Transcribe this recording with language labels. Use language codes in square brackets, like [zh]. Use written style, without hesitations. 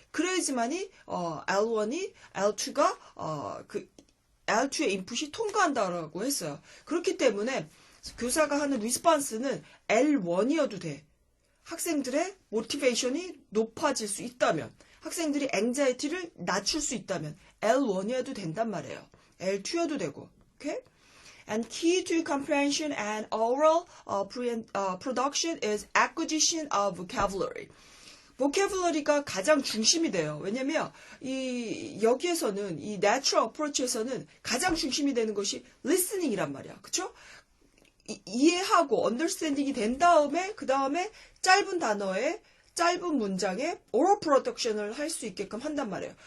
[ko] 그래야지만이 L1이 L2가 L2의 인풋이 통과한다라고 했어요. 그렇기 때문에 교사가 하는 리스폰스는 L1이어도 돼. 학생들의 모티베이션이 높아질 수 있다면, 학생들이 앵자이티를 낮출 수 있다면 L1이어도 된단 말이에요. L2여도 되고. Okay? [en] And key to comprehension and oral production is acquisition of vocabulary. [ko] vocabulary가 가장 중심이 돼요. 왜냐면 여기에서는 이 natural approach에서는 가장 중심이 되는 것이 listening이란 말이야. 그렇죠? 이해하고 understanding이 된 다음에 그 다음에 짧은 단어에 짧은 문장에 oral production을 할 수 있게끔 한단 말이에요.